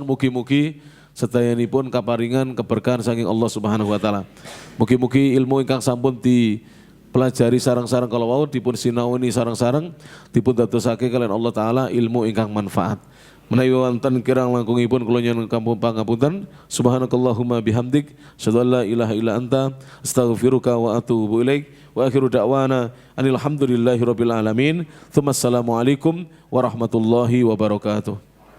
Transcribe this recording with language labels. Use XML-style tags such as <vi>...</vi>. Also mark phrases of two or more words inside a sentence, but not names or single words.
<jv>Mugi-mugi sedayanipun kaparingan keberkahan saking Allah</jv> <ar>سبحانه وتعالى.</ar> <jv>Mugi-mugi ilmu ingkang sampun dipelajari sareng-sareng kalau wau dipun sinaoni sareng-sareng dipun dadosake kalian Allah taala ilmu ingkang manfaat. Menawi wonten kirang langkungipun kula nyuwun pangapunten.</jv> <ar>سبحانك اللهم وبحمدك، أشهد أن لا إله إلا أنت، أستغفرك وأتوب إليك. وآخر دعوانا أن الحمد لله رب العالمين. ثم السلام عليكم ورحمة الله وبركاته.</ar>